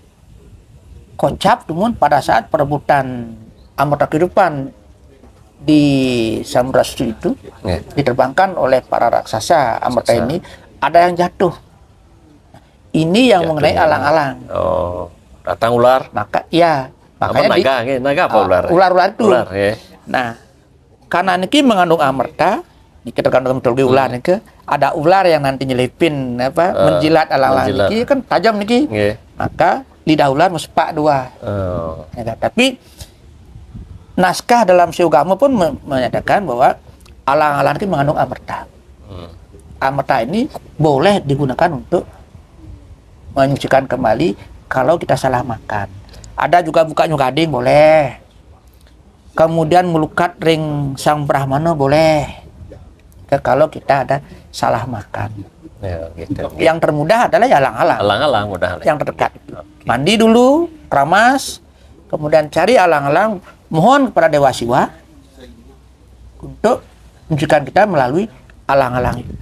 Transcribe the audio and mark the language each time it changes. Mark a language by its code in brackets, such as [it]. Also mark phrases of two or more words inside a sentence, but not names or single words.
[id] Kocap namun pada saat perebutan Amerta kehidupan di Samudra Suci itu diterbangkan oleh para raksasa Amerta ini, ada yang jatuh. Ini yang mengenai alang-alang. Oh, datang ular. Makanya naga apa ular? Ular itu. Ular, ya. Nah, karena niki mengandung Amerta, niki tergantung mitologi ular niki, ada ular yang nanti nyelipin menjilat alang-alang niki kan tajam niki. Maka lidah ular mesepak 2. Ya, tapi naskah dalam Siogama pun menyatakan bahwa alang-alang ini mengandung Amerta. Amerta ini boleh digunakan untuk menyucikan kembali kalau kita salah makan. Ada juga buka nyugading boleh. Kemudian [ban] melukat ring [id] sang Brahmana boleh. Kalau kita ada salah makan. Ya, gitu. Yang termudah adalah alang-alang. Alang-alang mudah. Yang terdekat. Mandi dulu, keramas, kemudian cari alang-alang, mohon kepada Dewa Siwa untuk menunjukkan kita melalui alang-alang itu.